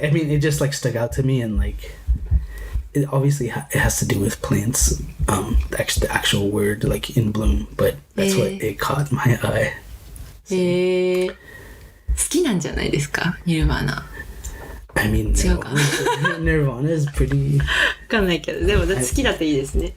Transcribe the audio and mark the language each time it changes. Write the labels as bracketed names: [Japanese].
[English] I mean, it just like stuck out to me, and like, it obviously it has to do with plants. The actual word, like in bloom, but that's what it caught my eye. [Japanese] 好きなんじゃないですかニルヴァーナ。 [English] I mean, Nirvana is pretty. [Japanese] わかんないけど、でも好きだといいですね。